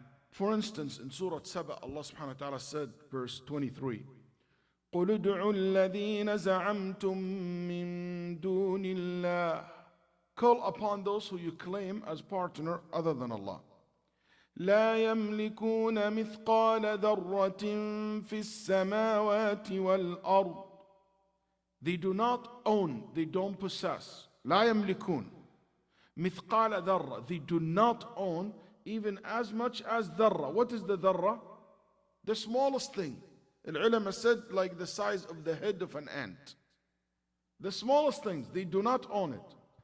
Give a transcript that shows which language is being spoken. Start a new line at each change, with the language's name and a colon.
English: For instance, in Surah Saba, Allah subhanahu wa ta'ala said, verse 23,
Arabic: قُلُ ادْعُوا الَّذِينَ زَعَمْتُم مِّن دُونِ اللَّهِ.
English: Call upon those who you claim as partner other than Allah.
Arabic: لا يملكون مثقال ذرة في السماوات والأرض.
English: They do not own, they don't possess.
Arabic: لا يملكون مثقال ذرة.
English: They do not own even as much as ذرة. What is the ذرة? The smallest thing. Al-ulama said like the size of the head of an ant. The smallest things, they do not own it.